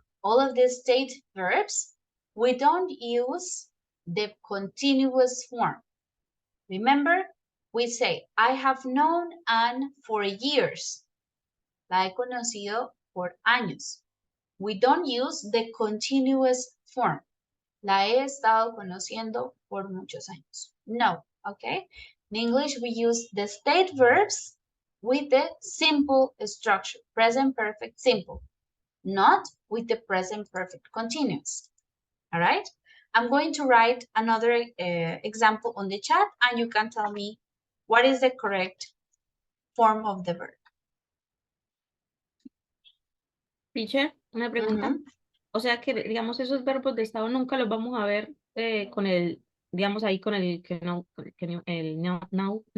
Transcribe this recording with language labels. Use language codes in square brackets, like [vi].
[en] All of these state verbs, we don't use the continuous form. Remember, we say, I have known Anne for years. [es] La he conocido por años. [en] We don't use the continuous form. [es] La he estado conociendo por muchos años. [en] No, okay? In English, we use the state verbs with the simple structure, present perfect simple, not with the present perfect continuous. All right? I'm going to write another example on the chat, and you can tell me what is the correct form of the verb. [es] Teacher, una pregunta. O sea que, digamos, esos verbos de estado nunca los vamos a ver con el, digamos, ahí con el que no, el now